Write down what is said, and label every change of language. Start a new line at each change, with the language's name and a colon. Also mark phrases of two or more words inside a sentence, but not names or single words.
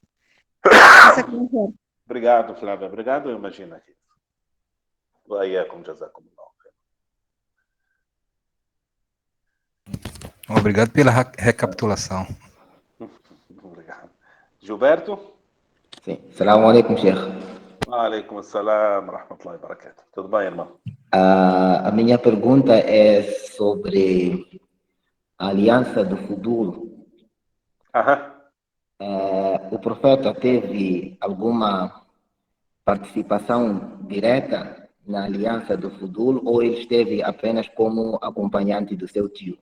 Portuguese: Obrigado, Flávia. Obrigado, eu imagino aqui.
Arabic: وإياكم، جزاكم الله.
Portuguese: Obrigado pela recapitulação. Obrigado. Gilberto? Sim.
Arabic: السلام عليكم، شيخ. وعليكم السلام، رحمة الله وبركاته.
Portuguese: Tudo bem, irmão? A minha pergunta é sobre a aliança do Fudul. O profeta teve alguma participação direta na aliança do Fudul ou ele esteve apenas como acompanhante do seu tio?